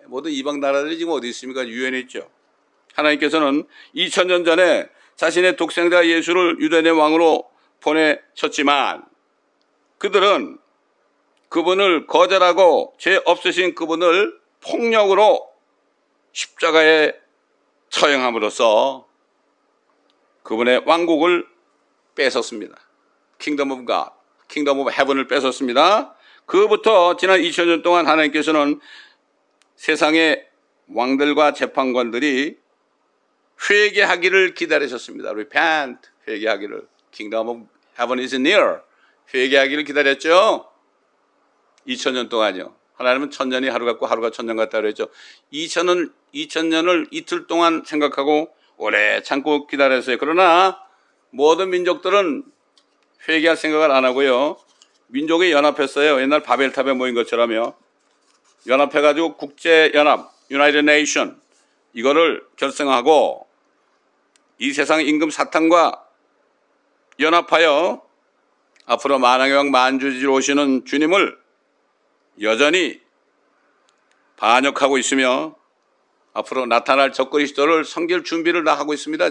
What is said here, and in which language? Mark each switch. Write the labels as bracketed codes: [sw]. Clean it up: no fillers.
[ko] 모든 이방 나라들이 지금 어디 있습니까? 유엔에 있죠. 하나님께서는 2000년 전에 자신의 독생자 예수를 유대인의 왕으로 보내셨지만 그들은 그분을 거절하고 죄 없으신 그분을 폭력으로 십자가에 처형함으로써 그분의 왕국을 뺏었습니다. [en] 킹덤 오브 갓, 킹덤 오브 헤븐을 [ko] 뺏었습니다. 그부터 지난 2000년 동안 하나님께서는 세상의 왕들과 재판관들이 회개하기를 기다리셨습니다. [en] Repent, [ko] 회개하기를. [en] Kingdom of Heaven is near. [ko] 회개하기를 기다렸죠. 2000년 동안요. 하나님은 1000년이 하루 같고 하루가 1000년 같다 그랬죠. 2000년을 이틀 동안 생각하고 오래 참고 기다렸어요. 그러나 모든 민족들은 회개할 생각을 안 하고요. 민족이 연합했어요. 옛날 바벨탑에 모인 것처럼요. 연합해가지고 국제연합, United Nation, 이거를 결성하고 이 세상 임금 사탄과 연합하여 앞으로 만왕의 왕 만주지로 오시는 주님을 여전히 반역하고 있으며 앞으로 나타날 적그리스도를 섬길 준비를 다 하고 있습니다.